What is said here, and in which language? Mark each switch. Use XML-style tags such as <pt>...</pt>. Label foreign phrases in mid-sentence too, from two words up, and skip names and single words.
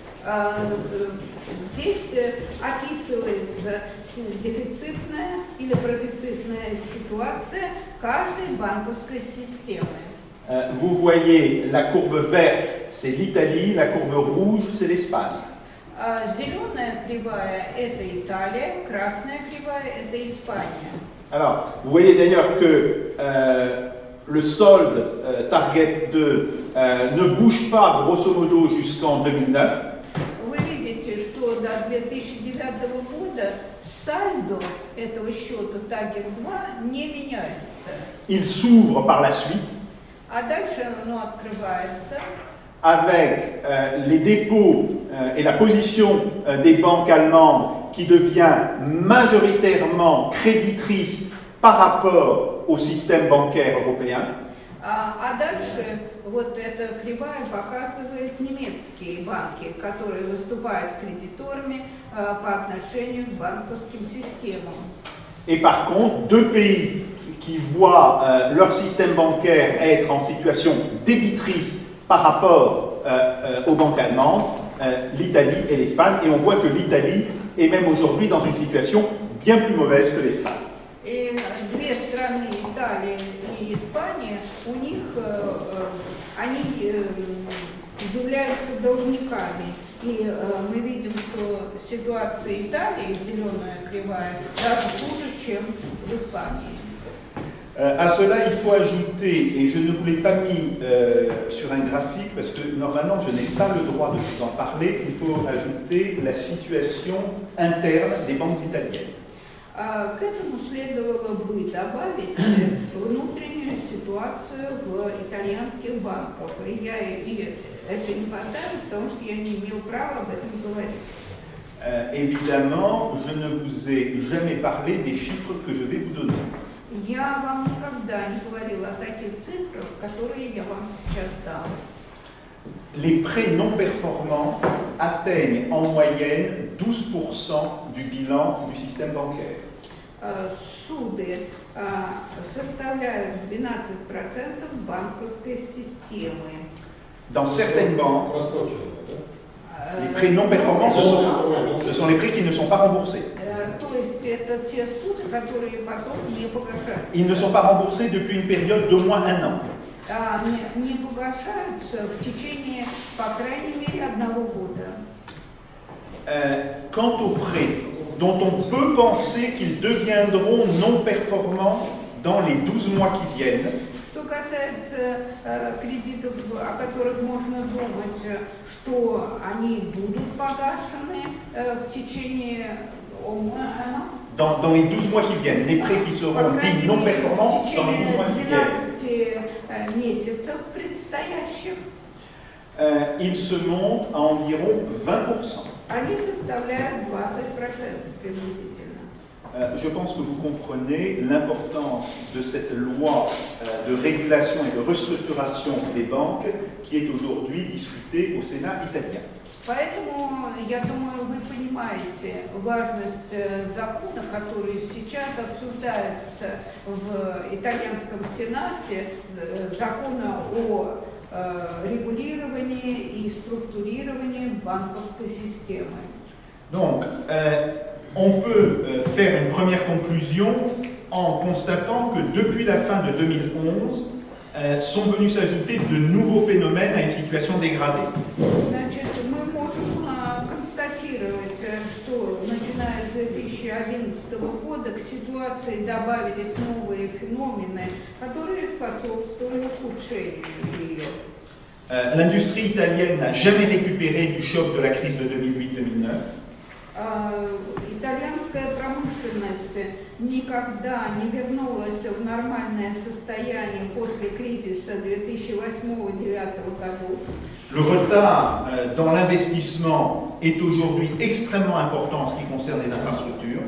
<ru>Здесь описывается дефицитная или профицитная ситуация каждой банковской системы.</ru> <fr>Vous voyez, la courbe verte, c'est l'Italie, la courbe rouge, c'est l'Espagne.</fr> <ru>Зеленая кривая – это Италия, красная кривая – это Испания.</ru> <fr>Alors, vous voyez d'ailleurs que le solde Target 2 ne bouge pas grosso modo jusqu'en 2009.</fr> <ru>Вы видите, что до 2009 года сальдо этого счета Target 2 не меняется.</ru> <fr>Il s'ouvre par la suite.</fr> <ru>А дальше оно открывается.</ru> <fr>Avec les dépôts et la position des banques allemandes qui devient majoritairement créditrice par rapport au système bancaire européen.</fr> <ru>А дальше вот эта кривая показывает немецкие банки, которые выступают кредиторами по отношению к банковским системам.</ru> <fr>Et par contre, deux pays qui voient leur système bancaire être en situation débitrice par rapport aux banques allemandes, l'Italie et l'Espagne, et on voit que l'Italie est même aujourd'hui dans une situation bien plus mauvaise que l'Espagne.</fr> <ru>И две страны, Италия и Испания, у них они являются должниками. И мы видим, что ситуация Италии, зеленая кривая, даже хуже, чем в Испании.</ru> <fr>À cela, il faut ajouter, et je ne vous l'ai pas mis sur un graphique parce que normalement je n'ai pas le droit de vous en parler, il faut ajouter la situation interne des banques italiennes.</fr> <ru>К этому следовало бы добавить внутреннюю ситуацию в итальянских банках. И я это не поставила, потому что я не имел права об этом говорить.</ru> <fr>Évidemment, je ne vous ai jamais parlé des chiffres que je vais vous donner.</fr> <ru>Я вам никогда не говорила о таких цифрах, которые я вам сейчас дам.</ru> <fr>Les prêts non performants atteignent en moyenne 12% du bilan du système bancaire.</fr> <ru>Суды составляют 12% банковской системы.</ru> <fr>Dans certaines banques, les prêts non performants, ce sont les prêts qui ne sont pas remboursés.</fr> <ru>То есть это те суды, которые потом не погашаются.</ru> <fr>Ils ne sont pas remboursés depuis une période d'au moins un an.</fr> <ru>Не погашаются в течение, по крайней мере, 1 года.</ru> <fr>Quant aux prêts dont on peut penser qu'ils deviendront non performants dans les 12 mois qui viennent,</fr> <ru>Что касается кредитов, о которых можно думать, что они будут погашены в течение</ru> <fr>dans les 12 mois qui viennent, les prêts qui seront dits non performants dans les 12 mois qui viennent,</fr> <ru>месяцев предстоящих,</ru> <fr>ils se montent à environ 20%.</fr> <ru>Они составляют 20% приблизительно.</ru> <fr>Je pense que vous comprenez l'importance de cette loi de régulation et de restructuration des banques qui est aujourd'hui discutée au Sénat italien.</fr> <ru>Поэтому, я думаю, вы понимаете важность закона, который сейчас обсуждается в итальянском Сенате, закона о регулировании и структурировании банковской системы.</ru> <fr>Donc, on peut faire une première conclusion en constatant que depuis la fin de 2011, sont venus s'ajouter de nouveaux phénomènes à une situation dégradée.</fr> <ru>Значит, мы можем констатировать, что начиная с 2011 года к ситуации добавились новые феномены, которые способствовали ухудшению ее.</ru> <fr>L'industrie italienne n'a jamais récupéré du choc de la crise de 2008-2009.</fr> <ru>Итальянская промышленность никогда не вернулась в нормальное состояние после кризиса 2008-2009 годов.</ru> <fr>Le retard dans l'investissement est aujourd'hui extrêmement important en ce qui concerne les infrastructures.</fr>